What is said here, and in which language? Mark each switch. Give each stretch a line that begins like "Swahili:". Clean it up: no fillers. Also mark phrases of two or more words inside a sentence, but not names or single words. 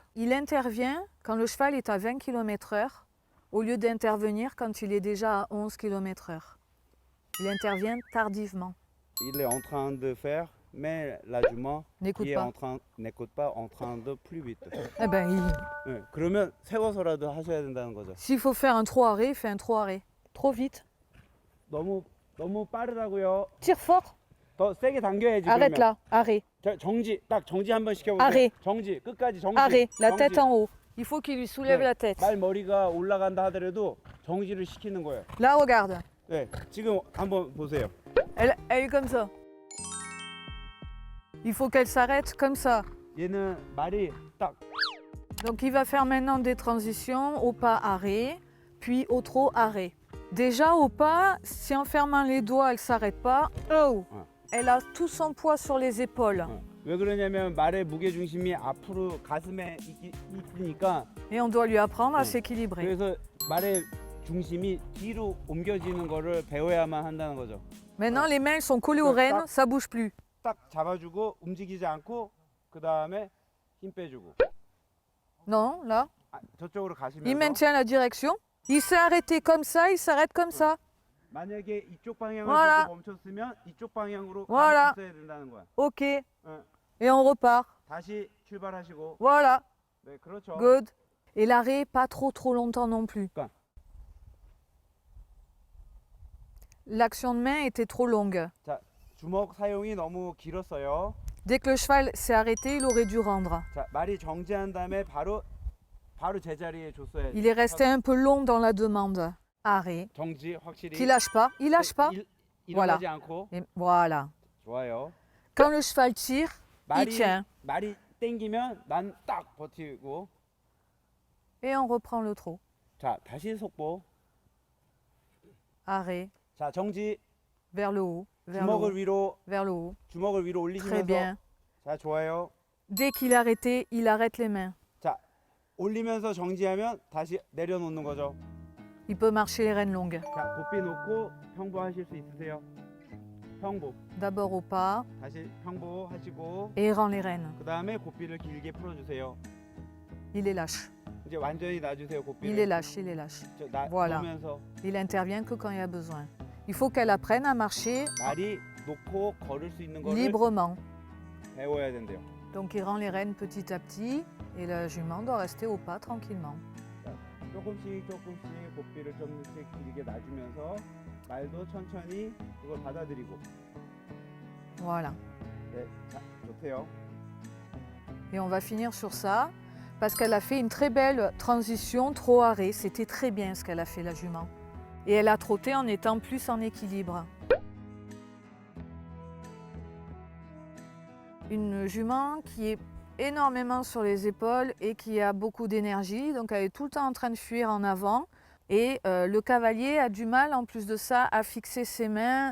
French: Il intervient quand le cheval est à 20 km/h au lieu d'intervenir quand il est déjà à 11 km/h. Il intervient tardivement. Il est en train de faire, mais la jument N'écoute qui est pas. n'écoute pas en train de plus vite. Eh ben,
Korean: 네, 그러면 세워서라도 하셔야 된다는 거죠.
French: s'il faut faire un trot arrêt, fais un trot arrêt. Trop vite.
Korean: 너무 빠르다고요.
French: Tire fort.
Korean: 더 세게 당겨야지.
French: Arrête
Korean: 그러면.
French: là. Arrêt.
Korean: 정지, 딱 정지 한번 시켜보세요.
French: Arrêt.
Korean: 정지, 끝까지 정지.
French: Arrêt. La
Korean: 정지.
French: tête en haut. Il faut qu'il lui soulève
Korean: 네,
French: la tête.
Korean: 말 머리가 올라간다 하더라도 정지를 시키는 거예요.
French: Là, regarde.
Korean: 네, 지금 한번 보세요.
French: Elle est comme ça. Il faut qu'elle s'arrête comme ça.
Korean: 얘는 말이 딱
French: Donc il va faire maintenant des transitions au pas arrêt, puis au trot arrêt. Déjà au pas, si en fermant les doigts elle ne s'arrête pas, oh, elle a tout son poids sur les épaules.
Korean: 왜 그러냐면 말의 무게 중심이 앞으로 가슴에 있으니까
French: Et on doit lui apprendre à s'équilibrer.
Korean: 그래서 말의 중심이 뒤로 옮겨지는 거를 배워야만 한다는 거죠.
French: Maintenant les mains sont collées aux rênes, ça bouge plus.
Korean: 딱 잡아주고 움직이지 않고 그 다음에 힘 빼주고.
French: Non, là.
Korean: 저쪽으로
French: Il
Korean: 가시면서
French: maintient la direction. Il s'est arrêté comme ça, il s'arrête comme ça.
Korean: 만약에 이쪽 방향을
French: Voilà.
Korean: 보고 멈췄으면 이쪽 방향으로
French: Voilà.
Korean: 가고 있어야 된다는 거야.
French: Ok.
Korean: 응.
French: Et on repart.
Korean: 다시 출발하시고.
French: Voilà.
Korean: 네, 그렇죠.
French: Good. Et l'arrêt, pas trop longtemps non plus. Quoi? L'action de main était trop longue.
Korean: 자, 주먹 사용이 너무 길었어요.
French: Dès que le cheval s'est arrêté, il aurait dû rendre.
Korean: 자, 말이 정지한 다음에 바로 제자리에 줬어야
French: Il est resté un peu long dans la demande. Arrêt.
Korean: 정지 확실히.
French: Qui lâche pas. Il lâche pas.
Korean: 일어나지 않고.
French: Et voilà.
Korean: 좋아요.
French: Quand le cheval tire, il tient.
Korean: 말이 땡기면 난 딱 버티고.
French: Et on reprend le trot.
Korean: 자, 다시 속보.
French: Arrêt.
Korean: 자, 정지.
French: Vers le haut. Vers le
Korean: 주먹을
French: haut.
Korean: 위로
French: Vers le haut.
Korean: 주먹을 위로
French: Très
Korean: 올리시면서.
French: bien.
Korean: 자, 좋아요.
French: Dès qu'il est arrêté, il arrête les mains.
Korean: 자, 올리면서 정지하면 다시 내려놓는 거죠.
French: Il peut marcher les rênes longues.
Korean: 자, 고삐 놓고 평보하실 수 있으세요? 평보.
French: D'abord au pas
Korean: 다시 평보하시고
French: et il rend les rênes.
Korean: 그 다음에 고삐를 길게 풀어주세요.
French: Il les lâche.
Korean: 이제 완전히 놔주세요, 고삐를.
French: Il les lâche, il les lâche. Voilà.
Korean: 놓으면서
French: Il intervient que quand il y a besoin. Il faut qu'elle apprenne à marcher
Korean: 말이 놓고 걸을 수 있는 거를
French: librement.
Korean: 배워야 된대요.
French: Donc il rend les rênes petit à petit et la jument doit rester au pas tranquillement.
Korean: 자, 조금씩 고삐를 좀씩 길게 놔주면서 말도 천천히 그걸 받아들이고.
French: Voilà.
Korean: 네, 자, 좋대요.
French: Et on va finir sur ça parce qu'elle a fait une très belle transition trot arrêt. C'était très bien ce qu'elle a fait la jument. Et elle a trotté en étant plus en équilibre. Une jument qui est énormément sur les épaules et qui a beaucoup d'énergie, donc elle est tout le temps en train de fuir en avant Et le cavalier a du mal en plus de ça à fixer ses mains.